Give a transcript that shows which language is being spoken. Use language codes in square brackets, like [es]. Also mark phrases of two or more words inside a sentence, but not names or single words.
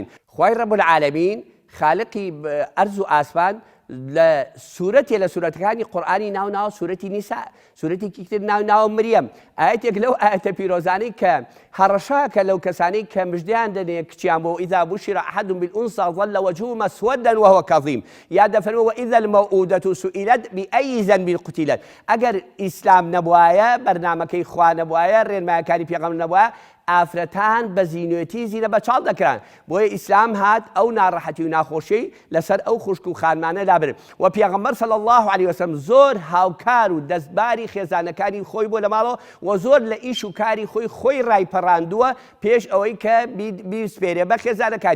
[ckb] خوای [ar] رب العالمین [ckb] خالقی ئەرز و ئاسمان لە سوورەتێ لە سوورەتەکانی قورئانی ناو سوورەتی نیسا سوورەتێکی تر ناو مریەم ئاەتێک لەو ئاەتە پیرۆزانەی کە هەڕەشاکە لەو کەسانەی کە مژدەیان دەنێ کچیان بۆ [ar] ئیذا بوشر أحدهم بالأنثى ظل وجهه مسودا وهو كظيم [ckb] یا دەفەرمێ [ar] وإذا الموءودة سئلت بأي ذنب قتلت. [ckb] ئەگەر ئیسلام نەبوایە بەرنامەکەی خوا نەبوایە ڕێنمایەکانی پێغەمبەر نەبوایە ئافرەتان بە زینوێتی زینە بەچاڵ دەکران. بۆیە ئیسلام هات ئەو ناڕەحەتی و ناخۆشی لەسەر ئەو خوشک و خانمانە لابرن. و پێغەمبەر [ar] صلی الله علیه وسلم [ckb] زۆر هاوکار و دەستباری خێزانەکانی خۆی بۆ لە ماڵەوە و زۆر لە ئیش و کاری خۆی ڕایپەڕاندووە پێش ئەوەی کە بیسپێرێ بە خێزانەکانی.